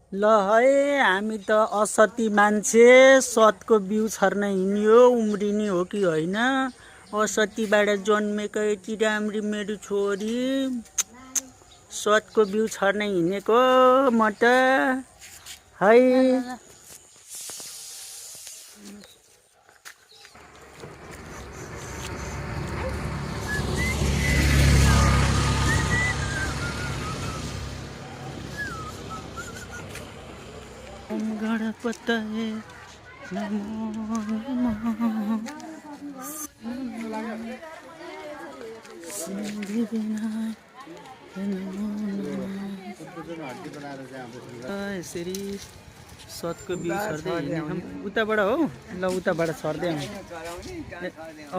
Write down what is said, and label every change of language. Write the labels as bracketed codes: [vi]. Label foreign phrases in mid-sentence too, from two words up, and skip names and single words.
[ne] ल है हामी त असती मान्छे सतको बिउ छर्न हिँड्यो उम्रिने हो कि होइन। असतीबाट जन्मेको यति राम्री मेरो छोरी सतको बिउ छर्न हिँडेको म त है। [sa] ओम गणपतये नमो नमः। [ne] यसरी सतको बिउ छर्दै हिँड्ने उताबाट हो। ल उताबाट छर्दै आउँ।